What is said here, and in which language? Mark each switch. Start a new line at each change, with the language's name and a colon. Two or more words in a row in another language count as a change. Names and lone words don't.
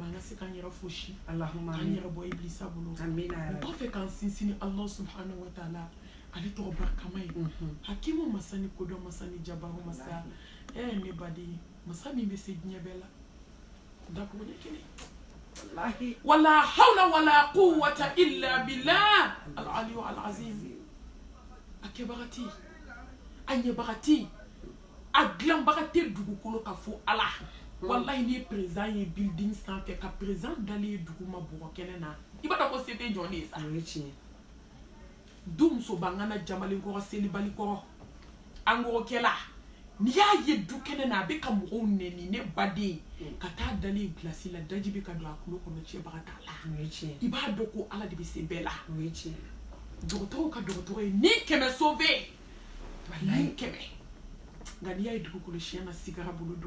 Bambara: an ka se k'an yɛrɛ fosi k'an yɛrɛ bɔ ibilisa bolo o kɔfɛ k'an sinsin ni ala
Arabic: سبحانه وتعالى
Bambara: ale tɔgɔ barikama ye hakimu masa ni kodɔn masa ni jabaru masa ne baden masa min bɛ se diɲɛ bɛɛ la dakuru ɲɛ kelen
Arabic: ولا حول ولا قوة إلا بالله العلي العظيم
Bambara: a kɛbagati a ɲɛbagati a dilanbagati dugukolo ka fo ala wallahi ni président ye building sanfɛ ka président dalen ye dugu ma bɔgɔ kɛnɛ na i b'a dɔn ko se tɛ jɔn de ye sa du muso bangana jamalen kɔrɔ selibali kɔrɔ an kɔrɔkɛla n'i y'a ye du kɛnɛ na a bɛ ka mɔgɔw nɛni ne baden ka taa dalen gilasi la daji bɛ ka don a kulo kɔnɔ cɛbaga t'a la i b'a dɔn ko ala de bɛ se bɛɛ la dɔgɔtɔrɔw ka dɔgɔtɔrɔ ye ni 100 sauvé ni 100 nka n'i y'a ye dugukolo siɲɛ na sigara bolo don